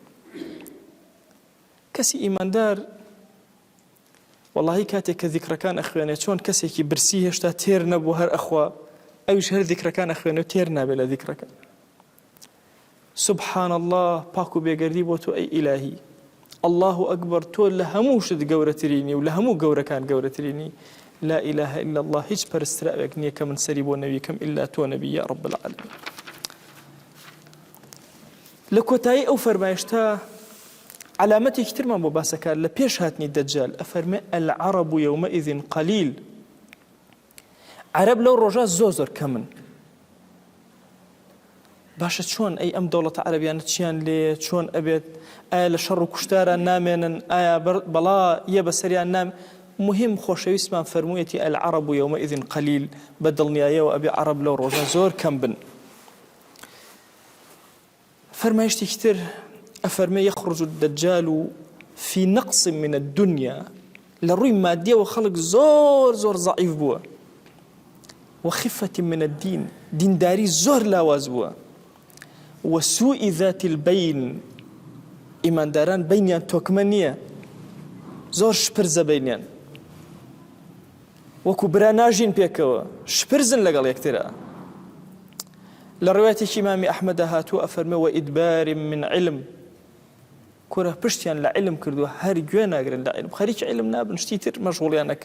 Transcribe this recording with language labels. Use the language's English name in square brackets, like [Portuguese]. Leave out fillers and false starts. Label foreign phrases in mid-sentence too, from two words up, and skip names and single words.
[Central Kurdish] کەسی ئیماندار وەڵاهی کاتێک کە ذیکرەکان ئەخوێنێت چۆن کەسێکی برسی هێشتا تێر نەبوو هەر ئەخوا، ئەویش هەر ذیکرەکان ئەخوێنێت و تێر نابێت لە ذیکرەکان. [Arabic] سبحان الله، [Central Kurdish] پاک و بێگەردی بۆ تۆ ئەی ئیلاهی. [Arabic] الله ئەکبەر، [Central Kurdish] تۆ لە هەموو شت گەورەترینی و لە هەموو گەورەکان گەورەترینی. [Arabic] لا إله إلا الله، [Central Kurdish] هیچ پەرستراوێک نییە کە من سەری بۆ نەویکەم إلا تۆ نەبی [Arabic] یا رب العالمین. [Central Kurdish] لە کۆتایی ئەو فەرمایشتە علامەتێکی ترمان بۆ باسەکار لە پێش هاتنی دەجال ئەفەرمێ [Arabic] العرب يومئذ قليل. [Central Kurdish] عەرەب لەو ڕۆژە زۆر کەمن. باشە چۆن ئەی ئەم دەوڵەتە عەرەبیانە چیان لێ چۆن ئەبێت؟ ئایا لە شەڕ و کوشتاران نامێنن؟ ئایا بەڵا یە بەسەریان نام؟ مهم خۆشەویستمان فەرموویەتی [Arabic] العرب يومئذ قليل [Central Kurdish] بە دڵنیاییەوە ئەبێ عەرەب لەو ڕۆژە زۆر کەم بن. فەرمایشتێکی تر ئەفەرمێ [Arabic] يخرج الدجال في نقص من الدنيا [Central Kurdish] لە ڕووی مادیەوە خەڵک زۆر زۆر ضعیف بووە [Arabic] وخفة من الدين [Central Kurdish] دینداری زۆر لاواز بووە [Arabic] وسوء ذات البين [Central Kurdish] ئیمانداران بینیان تۆکمە نییە زۆر شپرزە بینیان وەکو برا ناژین پێکەوە شپرزن لەگەڵ یەکترە. لە ڕوایەتێکی ئیمامی ئەحمەدە هاتووە ئەفەرمێ [Arabic] وئیدبار من علم [Central Kurdish] کورە پشتیان لە علم کردووە هەر گوێ ناگرن لە علم خەریکی علم نابن شتی تر مەشغوڵیان نەکەن.